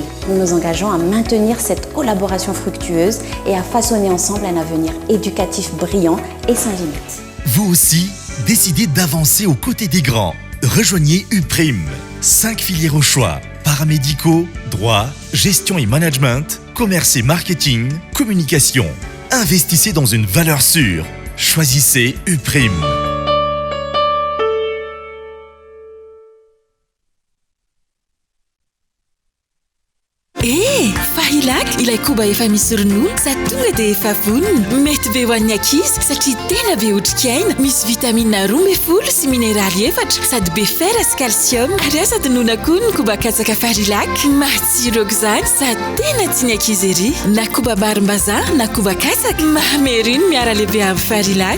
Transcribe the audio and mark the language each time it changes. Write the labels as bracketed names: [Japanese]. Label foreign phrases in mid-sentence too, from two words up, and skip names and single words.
[French] Nous nous engageons à maintenir cette collaboration fructueuse et à façonner ensemble un avenir éducatif brillant et sans limite. Vous aussi, décidez d'avancer aux côtés des grands. Rejoignez UPRIM. 5 filières au choix. Paramédicaux, droit, gestion et management, commerce et marketing, communication. Investissez dans une valeur sûre. Choisissez UPRIM. [Malagasy] Fahilak ilay koba efa misy ronono sady tonga dia efa vonona mety be ho an'ny ankizy satria tena be otrikaina misy vitamine roa folo sy mineraly 4 sady be fer sy calcium ary sady nona koa ny koba katsaka Fahilak matsiro aok'izany sady tena tiany ankizy ery na koba barim-bazaha na koba katsaka mahameriny miara lehibe amin'ny Fahilak.